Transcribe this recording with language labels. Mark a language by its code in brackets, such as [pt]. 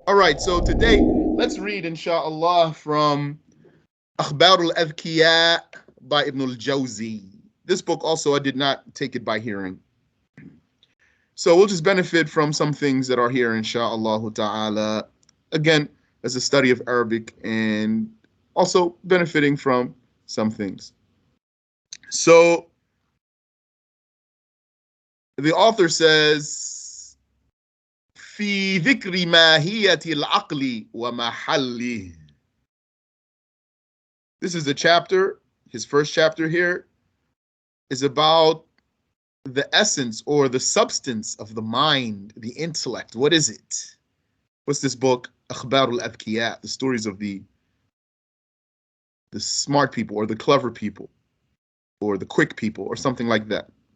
[en] All right, so today let's read, inshallah, from Akhbar al-Adhkiya by Ibn al-Jawzi. This book also, I did not take it by hearing. So we'll just benefit from some things that are here, inshallah ta'ala. Again, as a study of Arabic and also benefiting from some things. So the author says, [ar] في ذكر ماهية العقل ومحله. [en] This is the chapter, his first chapter here, is about the essence or the substance of the mind, the intellect. What is it? What's this book? Akhbar al-Adhkiya, the stories of the smart people or the clever people or the quick people or something like that.